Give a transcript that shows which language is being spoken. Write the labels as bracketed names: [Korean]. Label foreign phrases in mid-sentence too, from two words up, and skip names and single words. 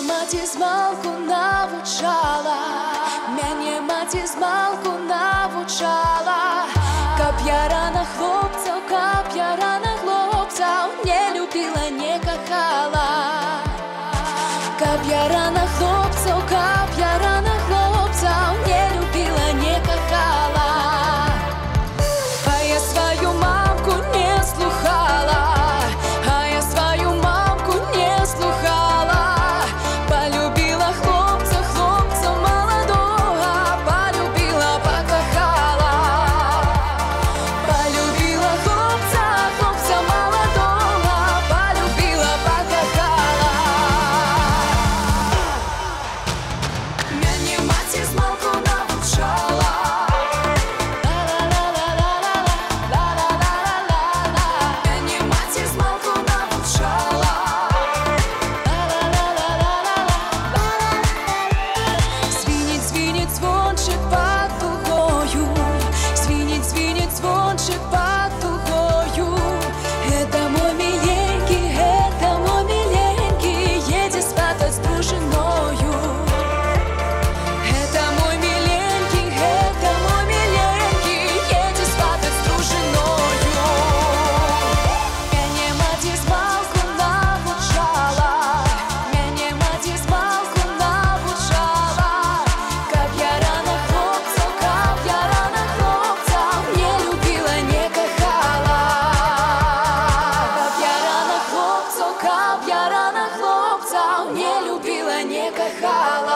[Belarusian] маті змалку навчала, мяне маті змалку навчала, каб я рана хлопцаў не любила, не кахала, каб я рана хлопцаў не любила, не кахала. А я свою мамку не слухала, а я свою мамку не слухала, полюбила хлопца молодого, полюбила, покахала, полюбила хлопца молодого, полюбила, покахала. Мяне маці змалку навчала, мяне маці змалку навчала, звінить звончик пад дугою, звінить звончик пад дугою. [Russian] Это мой миленький, едет сватать с дружиною. Это мой миленький, едет сватать с дружиною. [Belarusian] Мяне маті змалку навчала, мяне маті змалку навчала, каб я рана хлопцаў не любила, не кахала, каб я рана хлопцаў не любила, не кахала.